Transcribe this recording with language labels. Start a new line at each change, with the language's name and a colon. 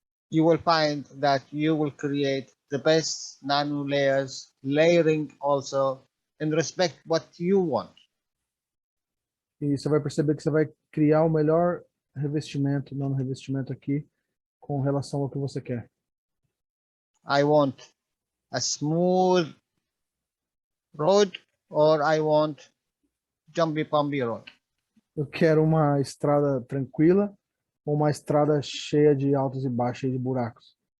English: You will find that you will create the best nano layers, layering also in respect what you want.
Portuguese: E você vai perceber que você vai criar o melhor revestimento, nano-revestimento aqui, com relação ao que você quer.
English: I want a smooth road or I want jumpy pumpy road.
Portuguese: Eu quero uma estrada tranquila ou uma estrada cheia de altos e baixos, cheia de buracos.